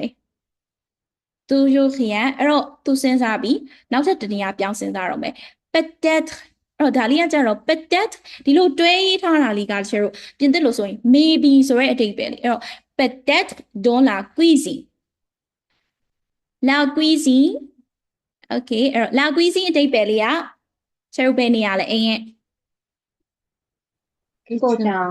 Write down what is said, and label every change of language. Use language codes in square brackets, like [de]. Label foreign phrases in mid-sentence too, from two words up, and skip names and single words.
[my] toujours rien အဲ့တော့သူစဉ်းစားပြီးနောက်ထပ်တနေရာပြောင်းစဉ်းစားတော့မယ် peut-être အဲ့တော့ဒါလေးကကြတော့ peut-être ဒီလိုတွဲရေးထားတာလေးကကျတော့ပြင်သစ်လို့ဆိုရင် maybe ဆိုတဲ့အဓိပ္ပာယ်လေအဲ့တော့ [fr] peut-être dans la cuisine la cuisine [my] okay အဲ့တော့ [fr] la cuisine [my] အဓိပ္ပာယ်လေးကကျတော့ဘယ်နေရာလဲအင်းရဲ့ [en] Kitchen.